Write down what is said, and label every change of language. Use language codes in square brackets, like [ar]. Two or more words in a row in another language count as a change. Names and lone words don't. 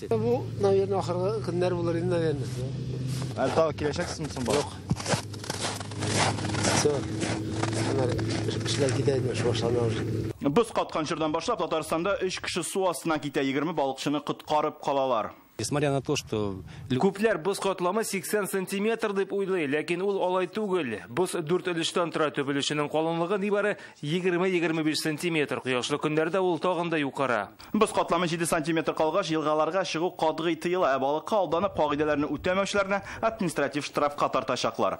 [tt] Бу, наверное, ахыргы көннәр булыр инде, наверное. Әлтә киләчәксезме соң бу? Юк. Все. Эшләр китәде, башлана уже. Боз каткан җирдән башлап Татарстанда 3 кеше су астына китә, 20 балыкчыны коткарып калалар. [ru] Несмотря на то, что [tt] күпләр боз катламы 80 сантиметр дип уйлый, ләкин ул алай түгел. Боз 4 өлештән тора, төп өлешенең калынлыгы нибары 20-25 сантиметр. Кояшлы көннәрдә ул тагын да юкара. Боз катламы 7 сантиметр калгач, елгаларга чыгу катгый тыела, балыкка алданып кагыйдәләрне үтәмәүчеләрне административ штрафка тартачаклар.